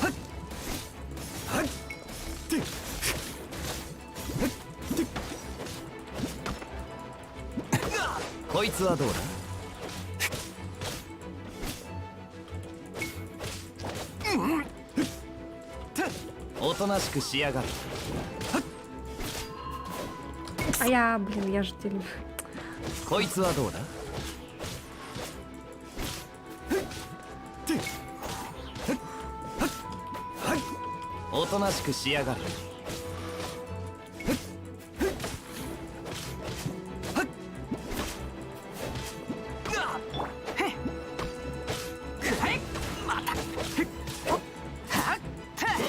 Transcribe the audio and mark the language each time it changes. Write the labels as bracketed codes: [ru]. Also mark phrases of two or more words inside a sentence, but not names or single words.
[ja] こいつはどうだ。おとなしくしやがる。 [ru] А я, блин, я же телефон. [ja] こいつはどうだ。おとなしくしやがる。くらえまたほっはっは